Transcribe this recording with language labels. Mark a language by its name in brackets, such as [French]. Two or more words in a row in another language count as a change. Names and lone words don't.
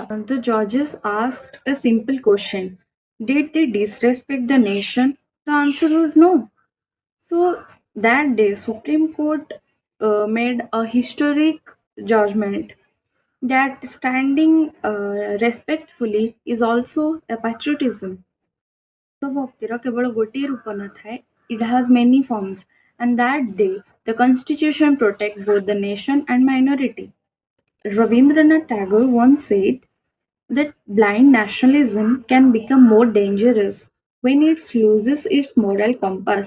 [English] The judges asked a simple question: did they disrespect the nation? The answer was no. So that day, Supreme Court made a historic judgment that standing respectfully is also a patriotism. [Odia] So ଭକ୍ତିର କେବଳ ଗୋଟିଏ ରୂପ ନଥାଏ, [English] it has many forms, and that day the constitution protects both the nation and minority. Rabindranath Tagore once said that blind nationalism can become more dangerous when it loses its moral compass.